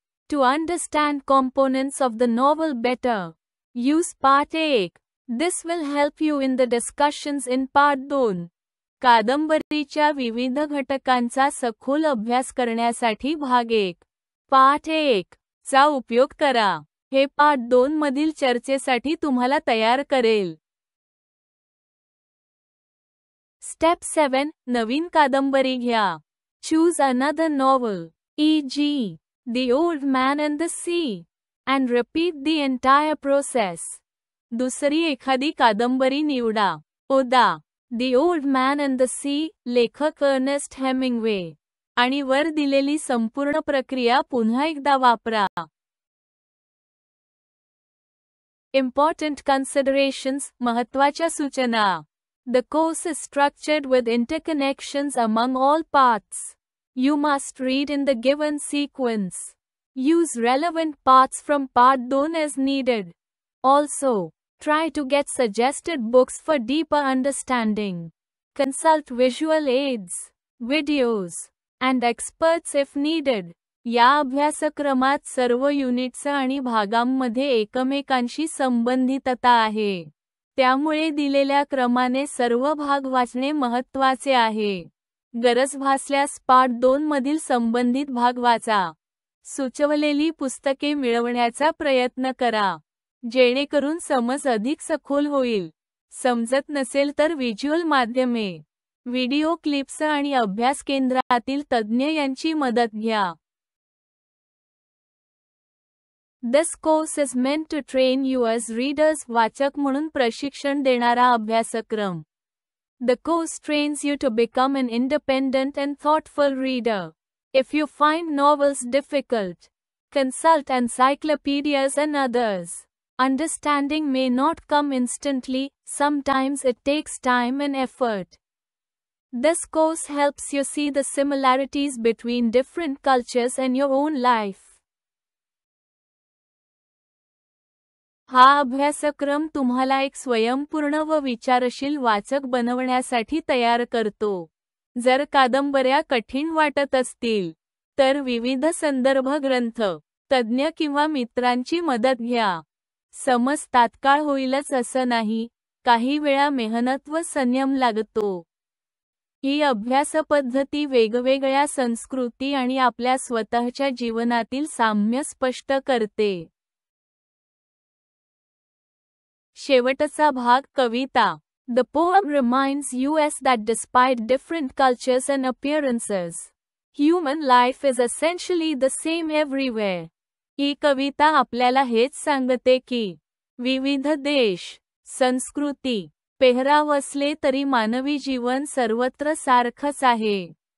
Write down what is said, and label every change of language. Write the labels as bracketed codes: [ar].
[en] To understand components of the novel better, use part 1. This will help you in the discussions in part 2. [mr] कादंबरीच्या विविध घटकांचा सखोल अभ्यास करण्यासाठी भाग 1, पाठ 1 चा उपयोग करा. हे पाठ 2 मधील चर्चेसाठी तुम्हाला तयार करेल. स्टेप 7. नवीन कादंबरी घ्या. [en] Choose another novel, e.g., The Old Man and the Sea, and repeat the entire process. [mr] दुसरी एखादी कादंबरी निवडा. उदा. The Old Man and the Sea, लेखक अर्नेस्ट हेमिंग्वे. आणि वर दिलेली संपूर्ण प्रक्रिया पुन्हा एकदा वापरा. [en] Important considerations, [mr] महत्त्वाच्या सूचना. [en] The course is structured with interconnections among all parts. You must read in the given sequence. Use relevant parts from part 2 as needed. Also, try to get suggested books for deeper understanding. Consult visual aids, videos, and experts if needed. [mr] या अभ्यासक्रमात सर्व units आणि भागांमध्ये एकमेकांशी संबंधितता आहे. त्यामुळे दिलेल्या क्रमाने सर्व भाग वाचणे महत्त्वाचे आहे. गरज भासल्यास पार्ट 2 मधील संबंधित भाग वाचा. सुचवलेली पुस्तके मिळवण्याचा प्रयत्न करा, जेणेकरून समज अधिक सखोल होईल. समजत नसेल तर व्हिज्युअल माध्यमे, व्हिडिओ क्लिप्स आणि अभ्यास केंद्रातील तज्ज्ञ यांची मदत घ्या. [en] This course is meant to train you as readers. [mr] वाचक म्हणून प्रशिक्षण देणारा अभ्यासक्रम. [en] The course trains you to become an independent and thoughtful reader. If you find novels difficult, consult encyclopedias and others. Understanding may not come instantly, sometimes it takes time and effort. This course helps you see the similarities between different cultures and your own life. [mr] हा अभ्यासक्रम तुम्हाला एक स्वयंपूर्ण व विचारशील वाचक बनवण्यासाठी तयार करतो. जर कादंबऱ्या कठीण वाटत असतील, तर विविध संदर्भ ग्रंथ, तज्ज्ञ किंवा मित्रांची मदत घ्या. समज तात्काळ होईलच असं नाही, काही वेळा मेहनत व संयम लागतो. ही अभ्यास पद्धती वेगवेगळ्या संस्कृती आणि आपल्या स्वतःच्या जीवनातील साम्य स्पष्ट करते. शेवटचा भाग. कविता. [en] The poem reminds us that despite different cultures and appearances, human life is essentially the same everywhere. [mr] ही कविता आपल्याला हेच सांगते की विविध देश, संस्कृती, पेहराव असले तरी मानवी जीवन सर्वत्र सारखंच आहे.